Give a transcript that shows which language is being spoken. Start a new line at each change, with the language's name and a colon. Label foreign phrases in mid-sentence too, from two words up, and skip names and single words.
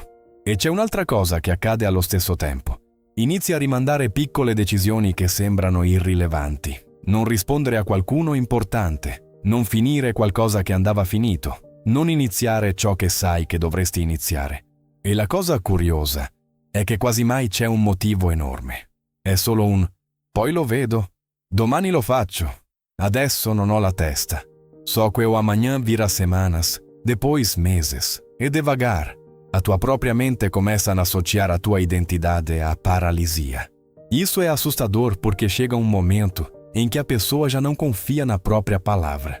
Italian: E c'è un'altra cosa che accade allo stesso tempo. Inizi a rimandare piccole decisioni che sembrano irrilevanti, non rispondere a qualcuno importante, non finire qualcosa che andava finito, non iniziare ciò che sai che dovresti iniziare. E la cosa curiosa è che quasi mai c'è un motivo enorme. È solo un «poi lo vedo», «domani lo faccio», «adesso non ho la testa»,
Portuguese: «só que o amanhã virá semanas», «depois meses», e devagar, a tua própria mente começa a associar a tua identidade à paralisia. Isso é assustador porque chega um momento em que a pessoa já não confia na própria palavra.